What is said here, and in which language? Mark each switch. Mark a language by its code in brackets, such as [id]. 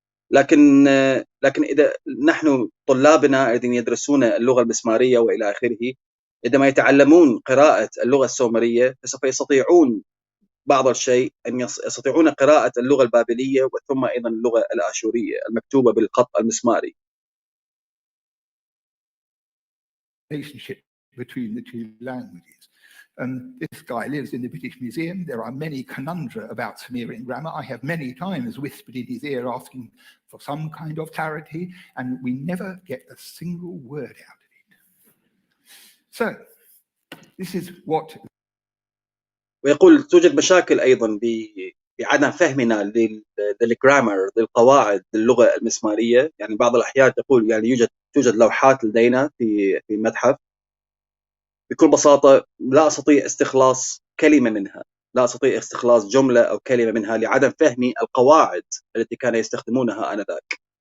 [ar] لكن إذا نحن طلابنا الذين يدرسون اللغة المسمارية وإلى آخره، عندما يتعلمون قراءة اللغة السومرية فسوف يستطيعون بعض الشيء أن يستطيعون قراءة اللغة البابلية وثم أيضا اللغة الآشورية المكتوبة بالخط المسماري. [en] Relationship between the two languages. This guy lives in the British Museum. There are many conundra about Sumerian grammar. I have many times whispered in his ear asking for some kind of clarity, and we never get a single word out of it. So, this is what. [ar] ويقول توجد مشاكل أيضا بعدم فهمنا للجرامر، للقواعد للغة المسمارية. يعني بعض الأحيان تقول يعني توجد لوحات لدينا في متحف، بكل بساطة لا أستطيع استخلاص كلمة منها، لا أستطيع استخلاص جملة أو كلمة منها لعدم فهمي القواعد التي كانوا يستخدمونها آنذاك.